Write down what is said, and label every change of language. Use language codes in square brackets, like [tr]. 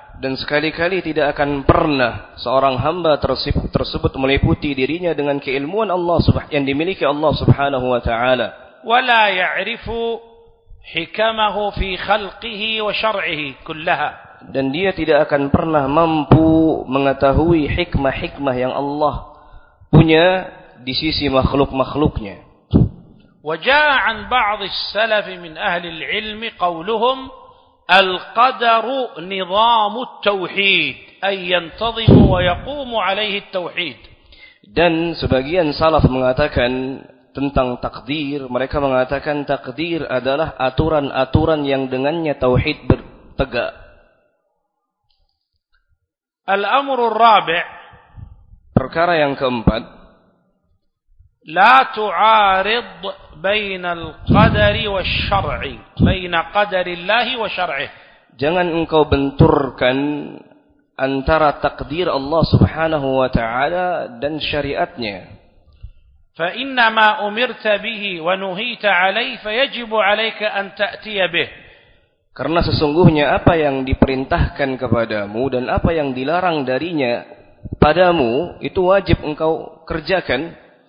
[id] Dan sekali-kali tidak akan pernah seorang hamba tersebut meliputi dirinya dengan keilmuan Allah yang dimiliki Allah subhanahu wa ta'ala. [ar] Wa la ya'rifu hikamahu fi khalqihi wa syar'ihi kullaha. [id] Dan dia tidak akan pernah mampu mengetahui hikmah-hikmah yang Allah punya di sisi makhluk-makhluknya. [ar] Wa ja'a ba'd as-salaf min ahli al-'ilm qawluhum القدر نظام التوحيد أي ينتظم ويقوم عليه التوحيد. [id] Dan sebagian salaf mengatakan tentang takdir, mereka mengatakan takdir adalah aturan-aturan yang dengannya tauhid bertegak. [ar] الأمر الرابع. [id] Perkara yang keempat. [ar] لا تعارض بين القدر والشرع بين قدر الله وشرعه. [id] Jangan engkau benturkan antara takdir Allah subhanahu wa ta'ala dan syariatnya. [ar] فإنما أمرت به ونهيت عليه فيجب عليك أن تأتي به. [id] Karena sesungguhnya apa yang diperintahkan kepadamu dan apa yang dilarang darinya padamu itu wajib engkau kerjakan.